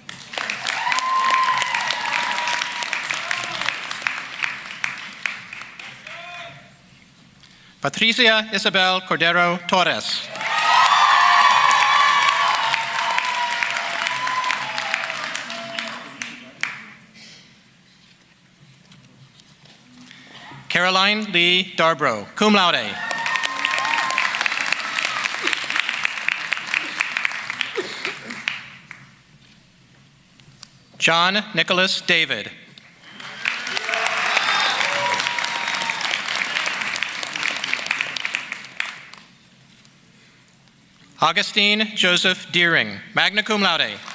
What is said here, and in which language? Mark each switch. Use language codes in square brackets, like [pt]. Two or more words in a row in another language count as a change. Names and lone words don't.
[es] Patricia Isabel Cordero Torres. [la] Caroline Lee Darbro, cum laude. John Nicholas David. Augustine Joseph Deering, magna cum laude.